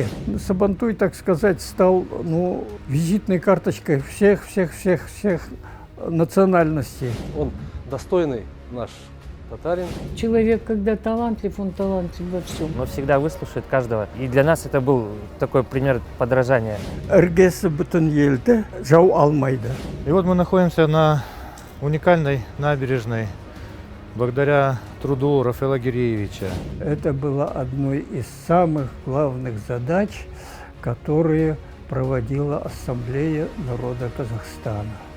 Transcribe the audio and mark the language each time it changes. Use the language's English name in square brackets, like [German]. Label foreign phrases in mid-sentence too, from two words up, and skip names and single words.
[Russian] Сабантуй, так сказать, стал визитной карточкой всех национальностей. Он достойный наш татарин. Человек, когда талантлив, он талантлив во всем. Он всегда выслушает каждого. И для нас это был такой пример подражания. [Kazakh] Іргесі бүтін елді жау алмайды. [Russian] И вот мы находимся на уникальной набережной благодаря труду Рафаэла Гиреевича. Это было одной из самых главных задач, которые проводила Ассамблея народа Казахстана.